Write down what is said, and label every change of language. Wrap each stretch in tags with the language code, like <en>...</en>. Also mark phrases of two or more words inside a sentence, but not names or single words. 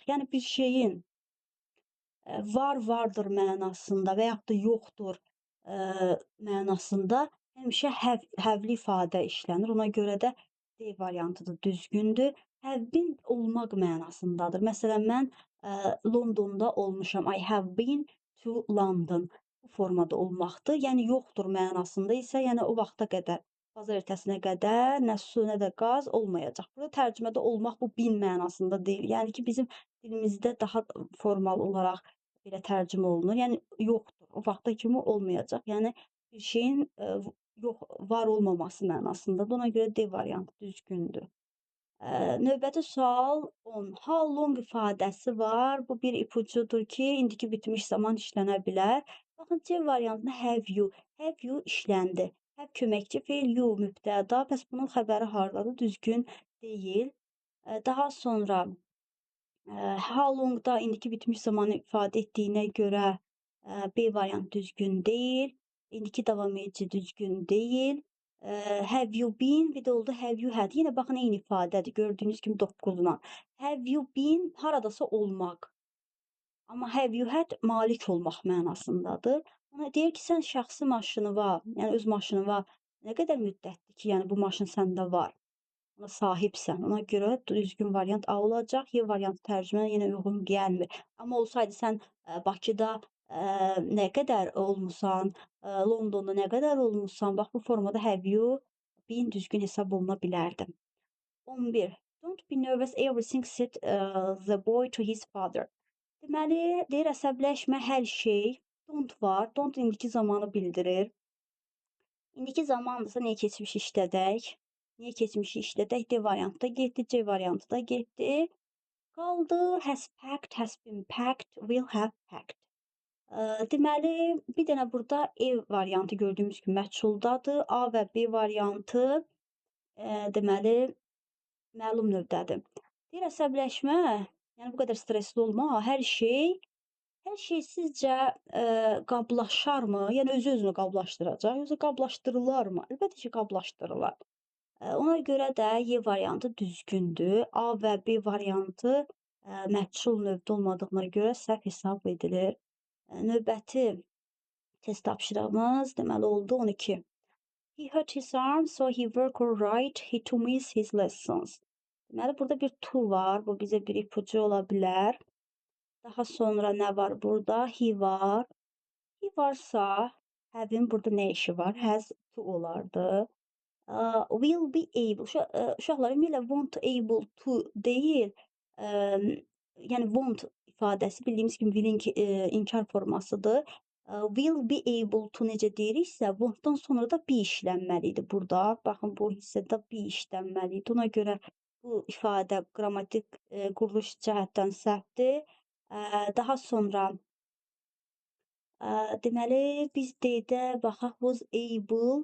<az>Yəni bir şeyin vardır mənasında və yaxud da yoxdur mənasında həmişə həvli ifadə işlənir. Ona görə də D variantı da düzgündür.</az> <en>Have-been</en> <az>olmaq mənasındadır. Məsələn, mən Londonda olmuşam.</az> <en>I have been to London.</en> <az>Bu formada olmaqdır. Yəni yoxdur mənasında isə, yəni o vaxta qədər, bazar ertəsinə qədər nə su, nə də qaz olmayacaq. Burada tərcümədə olmaq bu bin mənasında deyil. Yəni ki, bizim dilimizdə daha formal olaraq belə tərcümə olunur. Yəni yoxdur. O vaxta kimi olmayacaq. Yəni bir şeyin yox, var olmaması mənasındadır. Ona görə D variantı düzgündür. Növbəti sual 10.</az> <en>How long</en> <az>ifadəsi var. Bu bir ipucudur ki, indiki bitmiş zaman işlənə bilər. Baxın, C variantında</az> <en>have you. Have you</en> <az>işləndi. Have köməkçi feil, you mübtəda. Bəs bunun xəbəri hardadır? Düzgün deyil. Daha sonra</az> <en>how longda</en> <az>indiki bitmiş zamanı ifadə etdiyinə görə B variantı düzgün deyil. İndiki davam edici düzgün deyil.</az> <en>Have you been?</en> <az>Bir də oldu</az> <en>have you had.</en> <az>Yenə baxın, eyni ifadədir. Gördüyünüz kimi 9-la.</az> <en>Have you been</en> <az>haradasa olmaq. Amma</az> <en>have you had</en> <az>malik olmaq mənasındadır. Ona deyir ki, sən şəxsi maşını var, yəni öz maşını var. Nə qədər müddətdir ki, yəni bu maşın səndə var? Ona sahibsən. Ona görə düzgün variant A olacaq. Y variantı tərcüməyə yenə uyğun gəlmir. Amma olsaydı sən Bakıda nə qədər olmusan, Londonda nə qədər olmusan, bax bu formada</az> <en>have you been</en> <az>düzgün hesab oluna bilərdi. 11.</az> <en>Don't be nervous, everything said the boy to his father.</en> <az>Deməli, deyir əsəbləşmə hər şey. Don't var. Don't indiki zamanı bildirir. İndiki zamandırsa niyə keçmiş işlədək? Niyə keçmişi işlədək? D variantı da getdi, C variantı da getdi.</az> <en>Qaldı has packed, has been packed, will have packed.</en> <az>Deməli, bir dənə burada E variantı gördüyümüz kimi məchuldadır. A və B variantı deməli məlum növdədir. Deyir əsəbləşmə, yəni bu qədər stresli olma, hər şey sizcə qablaşarmı? Yəni özü-özünü qablaşdıracaq, yoxsa qablaşdırılarmı? Əlbəttə ki, qablaşdırılar. Ona görə də Y variantı düzgündür. A və B variantı məchul növdə olmadığına görə səhv hesab edilir. Növbəti test tapşırığımız deməli oldu 12.</az> <en>He hurt his arm, so he worked all right. He to miss his lessons.</en> <az>Deməli, burada bir to var. Bu bizə bir ipucu ola bilər. Daha sonra nə var burada? He var. He varsa, have-in burada nə işi var?</az> <en>Has to olardı. Will be able.</en> <az>Uşaqlar, ümumiyyətlə</az> <en>won't able to</en> <az>deyil. Yəni want ifadəsi bildiyimiz kimi willin inkar formasıdır.</az> <en>Will be able to</en> <az>necə deyiriksə, wantdan sonra da be işlənməli idi burada. Baxın, bu hissədə be işlənməli idi. Ona görə bu ifadə qrammatik quruluş cəhətdən səhvdir. Daha sonra deməli, biz D-də baxaq,</az> <en>was able.</en>